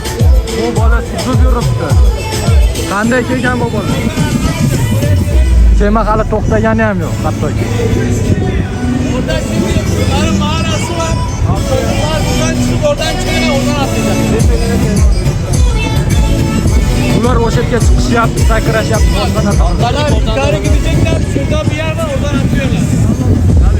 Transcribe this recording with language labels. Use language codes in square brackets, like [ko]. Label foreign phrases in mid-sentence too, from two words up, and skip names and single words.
[uz] Bu bola suzib yuribdi. Qanday kelgan bu bola? Kema hali to'xtagani ham yo'q, hattoki. [tr] Orada şimdi bunların mağarası var. Bunlar buradan çıkıp oradan çıkıyor, oradan atacak. [uz] Ular o'sha yerga chiqishyapti, sakrashyapti, boshqa narsa. [tr] Onlar yukarı gidecekler, şurada bir yer var, oradan atıyorlar. Tabii.